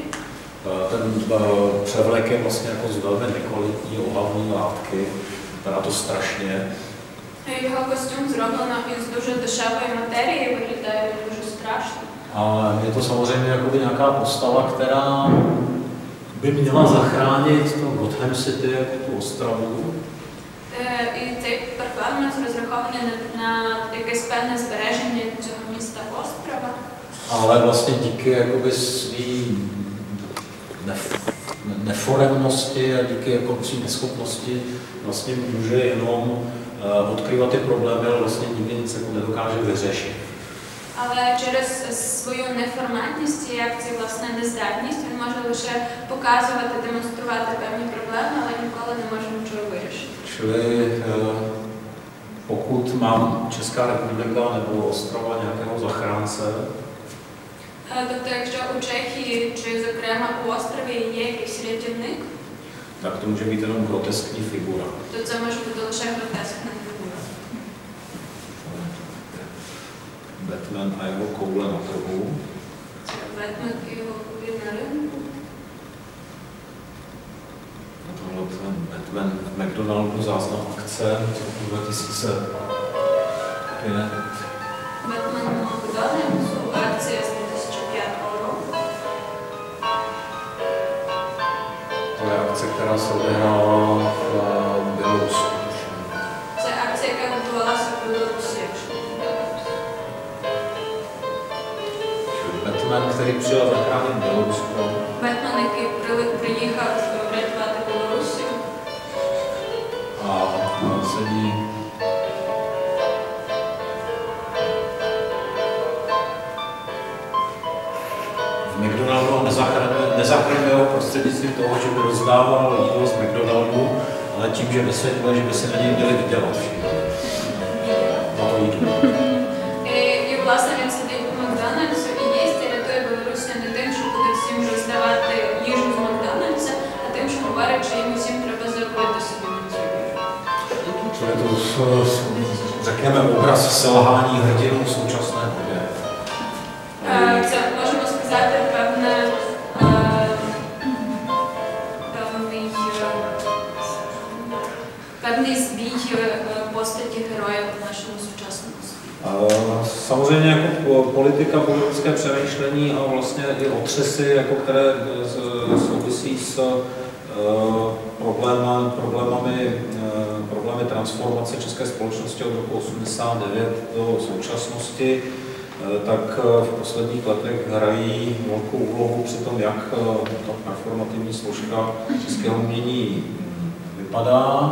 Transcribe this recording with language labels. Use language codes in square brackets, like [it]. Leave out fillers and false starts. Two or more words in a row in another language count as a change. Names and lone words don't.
[cs] Ten převlek je vlastně jako z velmi nekvalitní ohavní látky, vypadá to strašně. [uk] Його костюм зроблено із дуже дешевої матерії, виглядає дуже страшно. [cs] A je to samozřejmě jakoby nějaká postava, která by měla zachránit to Gotham City, jako tu Ostravu. [uk] І цей перформанс розрахований на якесь певне збереження цього міста Острова. [cs] Ale vlastně díky jakoby svý neforemnosti a díky jako svým neschopnosti vlastně může jenom odkrývat ty problémy, ale vlastně nikdy nic jako nedokáže vyřešit. [uk] Але через свою неформальність і як це власне нездатність він може лише показувати, демонструвати певні проблеми, але ніколи не може нічого вирішити. [cs] Čili pokud mám Česká republika nebo Ostrava nějakého zachránce, [uk] Тобто, якщо у Чехії чи, зокрема, у острові є якийсь рятівник, [cs] tak to může být jenom groteskní figura. [uk] то це може бути лише гротескна фігура. [cs] Batman a jeho koule na trhu. [uk] Це Бетмен і його кулі на ринку. [cs] Tohle ten Batman v McDonaldu, záznam akce z roku 2005. [uk] Бетмен у Макдональдсу, акція з 2005 року. [cs] To je akce, která se odehrála v Bělorusku. [uk] Це акція, яка відбувалася в Білорусі, якщо не помиляюсь. [cs] Batman, který přijel zachránit Bělorusko. [uk] Бетмен, який приїхав врятувати Білорусію. [cs] A sedí v McDonaldu a nezachraňuje ho prostřednictvím toho, že by rozdával jídlo z McDonaldu, ale tím, že vysvětlil, že by se na něj měli vydělat všichni. Na to jídlo. [uk] І, власне, він сидить у Макдональдсу і їсть, і рятує Білорусію не тим, що буде всім роздавати їжу з Макдональдса, а тим, що говорить, що їм усім треба заробити собі на цю їжу. [cs] Čili to, řekněme, obraz selhání hrdinů v současné době. [uk] Це, можемо сказати, певний збій постаті героїв в [cs] našemu současném světě. Samozřejmě jako politika, politické přemýšlení a vlastně i otřesy, jako které souvisí s problémy transformace české společnosti od roku 89 do současnosti, tak v posledních letech hrají velkou úlohu při tom, jak ta performativní složka českého umění vypadá.